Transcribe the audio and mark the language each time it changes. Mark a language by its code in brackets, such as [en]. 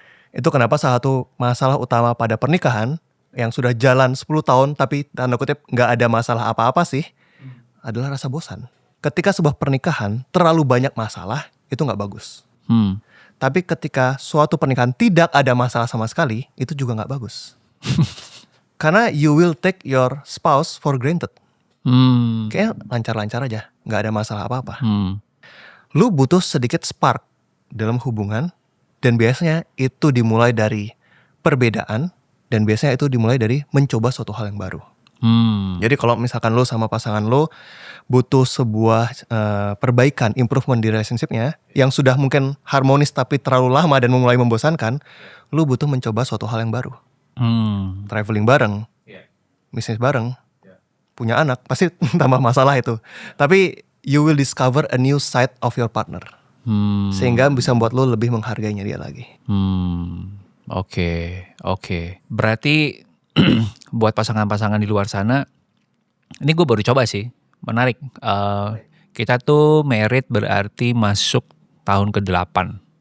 [id] Itu kenapa salah satu masalah utama pada pernikahan yang sudah jalan 10 tahun tapi tanda kutip nggak ada masalah apa-apa sih, adalah rasa bosan. Ketika sebuah pernikahan terlalu banyak masalah, itu nggak bagus. Tapi ketika suatu pernikahan tidak ada masalah sama sekali, itu juga nggak bagus. Karena [en] you will take your spouse for granted. [id] Kayaknya lancar-lancar aja, nggak ada masalah apa-apa. Lu butuh sedikit spark dalam hubungan, dan biasanya itu dimulai dari perbedaan, dan biasanya itu dimulai dari mencoba suatu hal yang baru. Jadi kalau misalkan lu sama pasangan lu butuh sebuah perbaikan, improvement di relationshipnya yang sudah mungkin harmonis tapi terlalu lama dan mulai membosankan, lu butuh mencoba suatu hal yang baru. Traveling bareng, bisnis bareng, punya anak, pasti tambah masalah itu. Tapi [en] you will discover a new side of your partner. [id] Sehingga bisa membuat lo lebih menghargainya dia lagi. Oke. Berarti buat pasangan-pasangan di luar sana, ini gue baru coba sih, menarik. Kita tuh married berarti masuk tahun ke-8.